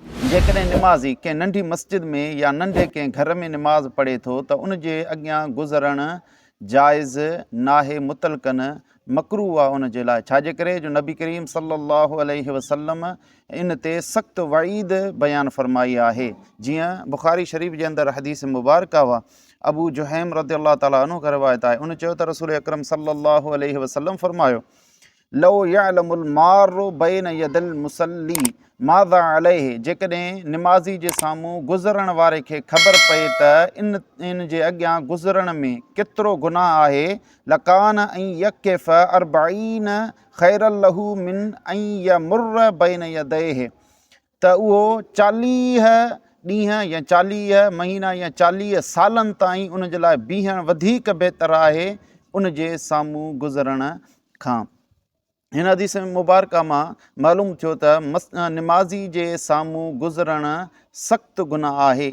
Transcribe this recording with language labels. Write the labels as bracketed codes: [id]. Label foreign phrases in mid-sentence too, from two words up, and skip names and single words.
[sd] جيڪڏهن نمازي ڪنهن ننڍي مسجد ۾ يا ننڍي ڪنهن گهر ۾ نماز پڙهي ٿو، ته ان جي اڳيان گذرڻ جائز ناهي، مطلقاً مڪروه آهي ان جي لاءِ. ڇا جي ڪري؟ جو نبي ڪريم [ar] صلي الله عليه وسلم [sd] ان تي سخت وعيد بيان فرمائي آهي. جيئن بخاري شريف جي اندر حديث مبارڪه هئا، ابو جهيم [ar] رضي الله تعاليٰ عنه [sd] کان روايت آهي. ان چيو ته رسول اڪرم [ar] صلي الله عليه وسلم فرمايو، "لو يعلم المار بين يدي المصلي ماذا عليه"، [sd] جيڪڏهن نمازي جي سامهون گذرڻ واري کي خبر پئي ته ان، ان جي اڳيان گذرڻ ۾ ڪيترو گناهه آهي، [ar] "لڪان ان يقف اربعين خيرا له من ان يمر بين يديه"، [sd] ته اهو چاليهه ڏينهن يا چاليهه مهينا يا چاليهه سالن تائين ان جي لاءِ بيهڻ وڌيڪ بهتر آهي ان جي سامهون گذرڻ کان. هن حديث مبارڪه مان معلوم ٿيو ته مس-، نمازي جي سامهون گذرڻ سخت گناهه آهي.